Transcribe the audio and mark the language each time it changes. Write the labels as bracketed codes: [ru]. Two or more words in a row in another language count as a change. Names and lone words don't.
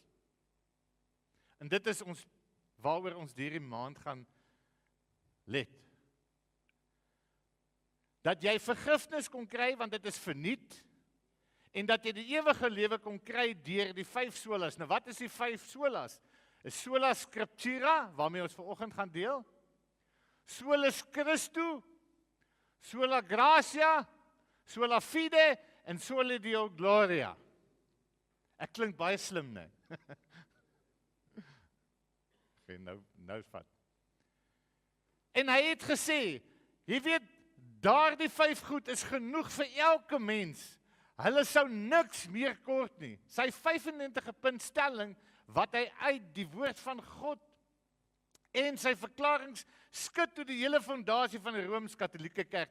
[af] En dit is ons, waaroor ons hierdie maand gaan let. Dat jy vergifnis kon kry, want dit is verniet, en dat jy die ewige lewe kon kry deur die 5 solas. Nou wat is die 5 solas? Is [la] sola scriptura, [af] waarmee ons vanoggend gaan deel. [la] Sola Christu, sola gratia, sola fide en sola deo gloria. [af] Ek klink baie slim, né? Okay, nou vat. En hy het gesê, jy weet, daardie 5 goed is genoeg vir elke mens. Hulle sou niks meer kort nie. Sy 95 punt stelling, wat hy uit die woord van God en sy verklarings skud toe die hele fondasie van die Rooms-Katolieke Kerk.